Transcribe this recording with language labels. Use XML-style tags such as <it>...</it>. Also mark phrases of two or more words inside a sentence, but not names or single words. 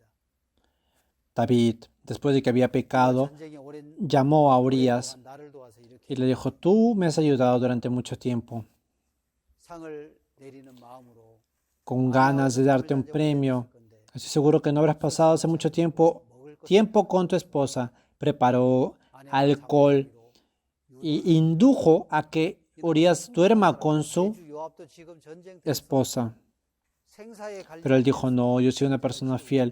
<es>David, después de que había pecado,</es> <ko>전쟁이 오랜</ko> <es>llamó a Urias</es> <ko>동안 나를 도와서 이렇게</ko> <es>y le dijo, tú me has ayudado durante mucho tiempo,</es> <ko>상을 내리는 마음으로</ko> <es>con ganas de darte un premio. Estoy seguro que no habrás pasado hace mucho tiempo con tu esposa. Preparó alcohol y indujo a que Urias duerma con su esposa. Pero él dijo, no, yo soy una persona fiel.</es>